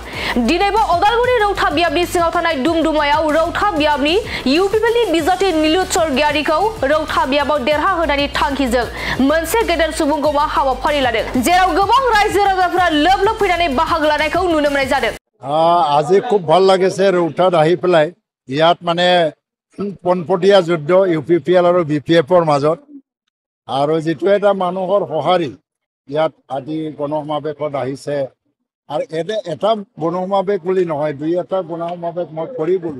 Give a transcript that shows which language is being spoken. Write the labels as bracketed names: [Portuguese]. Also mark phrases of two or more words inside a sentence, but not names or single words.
[Bodo] दिनैबो अदालगुरि रौता बियाबनि सिङाव थानाय दुमदुमायाव रौता बियाबनि इउपिपिएलनि बिजाथि नीलोत्सर गियारिखौ रौता बियाबाव देरहाहोनायनि थांखिजों मोनसे गेदेर सुबुंगौमा हाबाफारि लादों, जेराव गोबां रायजो राजाफोरा लोब लोब फैनानै बाहागो लानायखौ नुनो मोननाय जादों। [Assamese] আজি খুব ভাল লাগিছে ৰৌতাত আহি পেলাই। ইয়াত মানে পোনপটীয়া যুদ্ধ ইউপিপিএল আৰু বিপিএফৰ মাজত আৰু যিটো এটা মানুহৰ সঁহাৰি ইয়াত আজি গণসমাৱেশত আহিছে। আৰু এটা গণসমাৱেশ বুলি নহয়, দুই এটা গণসমাৱেশ মই কৰি গ'লো।